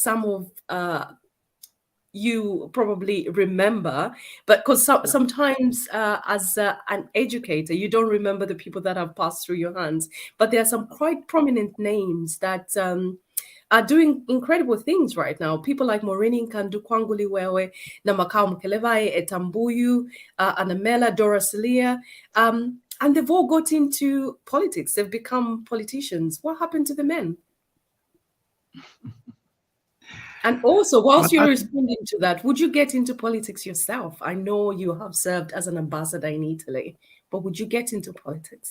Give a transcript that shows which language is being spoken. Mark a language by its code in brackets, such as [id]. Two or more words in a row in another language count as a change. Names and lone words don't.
[en] Some of you probably remember, but because sometimes as an educator, you don't remember the people that have passed through your hands. But there are some quite prominent names that are doing incredible things right now. People like Morini Nkandu Kwanguli Wewe, Namakau Mkelevai, Etambuyu, Anamela, Dora Celia. And they've all got into politics. They've become politicians. What happened to the men? And also, whilst you're responding to that, would you get into politics yourself? I know you have served as an ambassador in Italy, but would you get into politics?